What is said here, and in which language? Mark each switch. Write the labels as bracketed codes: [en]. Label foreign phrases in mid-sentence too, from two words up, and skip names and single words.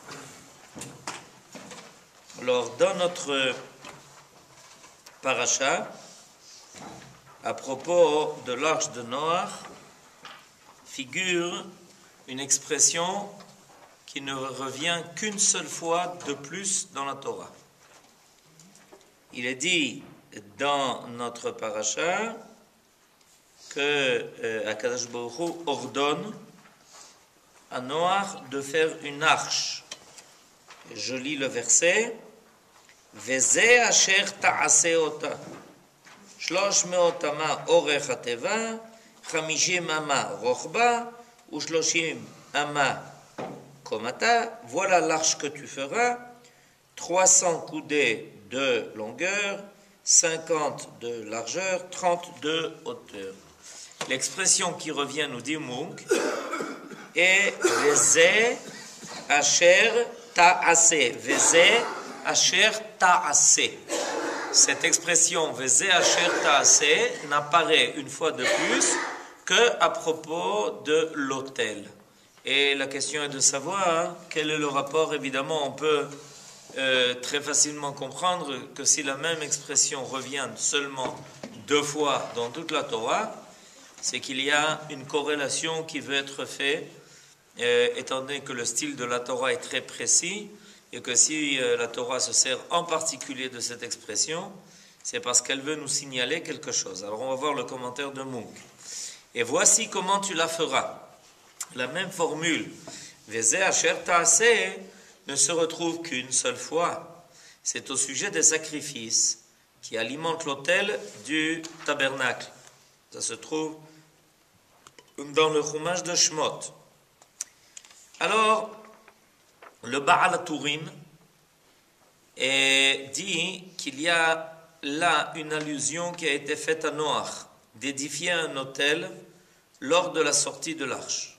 [fr] Alors, dans notre paracha, à propos de l'arche de Noach, figure une expression qui ne revient qu'une seule fois de plus dans la Torah. Il est dit dans notre paracha que [he] הקדוש ברוך הוא [fr] ordonne à Noach de faire une arche. Je lis le verset. [he] וזה אשר תעשה אותה. 300 אמה אורך התבה, 50 אמה רחבה, ו 30 אמה קומתה. [fr] Voilà l'arche que tu feras. 300 coudées de longueur, 50 de largeur, 30 de hauteur. L'expression qui revient, nous dit Munk, est [he] וזה אשר תעשה. וזה אשר תעשה. [fr] Cette expression [he] וזה אשר תעשה [fr] n'apparaît une fois de plus que à propos de l'autel. Et la question est de savoir quel est le rapport. Évidemment, on peut très facilement comprendre que si la même expression revient seulement 2 fois dans toute la Torah, c'est qu'il y a une corrélation qui veut être faite, étant donné que le style de la Torah est très précis, et que si la Torah se sert en particulier de cette expression, c'est parce qu'elle veut nous signaler quelque chose. Alors on va voir le commentaire de Munk. Et voici comment tu la feras. La même formule, [he] וזה אשר תעשה, [fr] ne se retrouve qu'une seule fois. C'est au sujet des sacrifices qui alimentent l'autel du tabernacle. Ça se trouve dans le Chumash de Shemot. Alors, le Baal HaTurim dit qu'il y a là une allusion qui a été faite à Noach, d'édifier un autel lors de la sortie de l'arche.